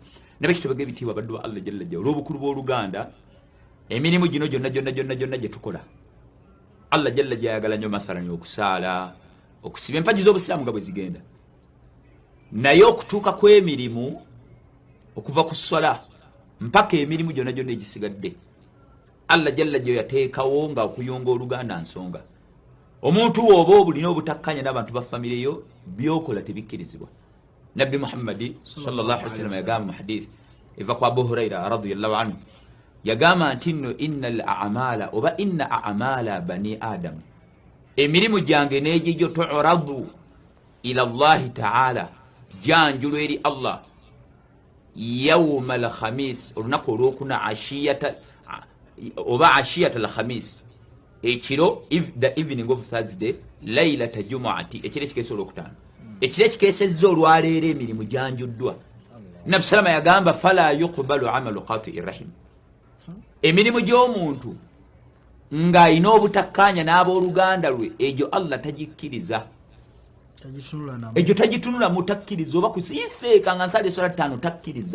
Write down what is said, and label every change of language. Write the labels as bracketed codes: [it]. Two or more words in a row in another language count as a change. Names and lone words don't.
[lg] Nabaki tubage ebitiibwa baddu ba [ar] الله جل جل [lg] olw'obukulu bw'Oluganda, emirimu gino gyonna gye tukola [ar] الله جل [lg] gyayagala nnyo, mathalan okusaala, okusiba empagi z'obusiraamu nga bwe zigenda, naye okutuuka kw'emirimu okuva ku swala mpaka emirimu gyonna egisigadde [ar] الله جل [lg] gye yateekawo nga okuyunga Oluganda nsonga. Omuntu oba obulina obutakkanya n'abantu ba famire yo, byokola tebikkirizibwa. Nabbi Muhammad [ar] صلى الله عليه وسلم [lg] yagamba mu hadith eva kwa Abu Huraira [ar] رضي الله عنه, [lg] yagamba nti nno [ar] إن الأعمال oba إن أعمال بني آدم, [lg] emirimu gyange n'egyo [ar] تعرض إلى الله تعالى, [lg] janjulu eri Allah [ar] يوم الخميس, [lg] olunaku olwokuna ashiyata oba [ar] عشية الخميس, [lg] ekiro [en] the evening of Thursday, [ar] ليلة الجمعة, [lg] ekiro ekikeesa olwokutaano, ekiro ekikeesezza olwaleero emirimu janjuddwa. Nabbi salama yagamba [ar] فلا يقبل عمل قاطع رحم, [lg] emirimu gy'omuntu ng'alina obutakkanya n'abooluganda lwe, egyo Allah tagikkiriza, egyo tagitunula mu takkiriza, oba kusiiseeka nga nsala eswala 5 takkiriza.